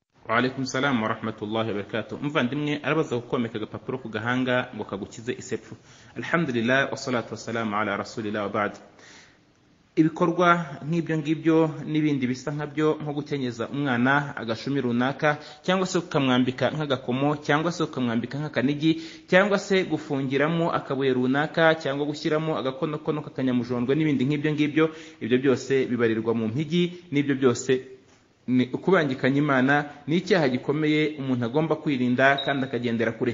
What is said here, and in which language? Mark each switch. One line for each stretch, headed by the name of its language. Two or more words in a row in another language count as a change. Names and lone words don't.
Arabic: وعليكم السلام ورحمة الله وبركاته.
Kinyarwanda: Muvandimwe arabaza gukomeka agapapuro ku gahanga ngo kagukize isepfu.
Arabic: الحمد لله والصلاة والسلام على رسول الله وبعد.
Kinyarwanda: Ibikorwa nk'ibyo ngibyo n'ibindi bisa nkabyo nko gukenyeza umwana agashumi runaka cyangwa se ukamwambika nk'agakomo cyangwa se ukamwambika nk'akanigi cyangwa se gufungiramo akabuye runaka cyangwa gushyiramo agakonokono kakanyamujondwe n'ibindi nk'ibyo ngibyo, ibyo byose bibarirwa mu mpigi, n'ibyo byose ni ukubangikanya Imana, ni icyaha gikomeye umuntu agomba kwirinda kandi akagendera kure.